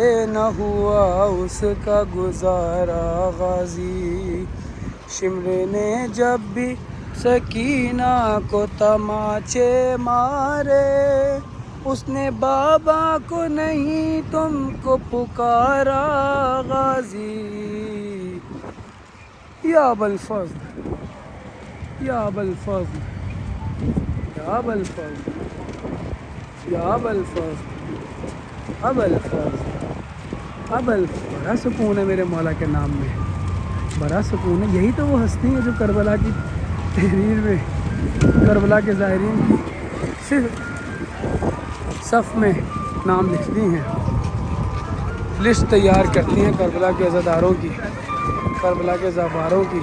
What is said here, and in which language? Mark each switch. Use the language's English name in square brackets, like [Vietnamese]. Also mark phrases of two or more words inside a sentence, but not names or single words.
[Urdu] نہ ہوا اس کا گزارا غازی، شمرے نے جب بھی سکینہ کو تماچے مارے، اس نے بابا کو نہیں تم کو پکارا غازی، یا ابوالفضل یا ابوالفضل یا ابوالفضل یا ابوالفضل ابوالفضل ابوالفضل۔ بڑا سکون ہے میرے مولا کے نام میں، بڑا سکون ہے۔ یہی تو وہ ہستی ہے جو کربلا کی تحریر میں کربلا کے زائرین کی صرف صف میں نام لکھتی ہیں، لسٹ تیار کرتی ہیں کربلا کے عزاداروں کی، کربلا کے زواروں کی۔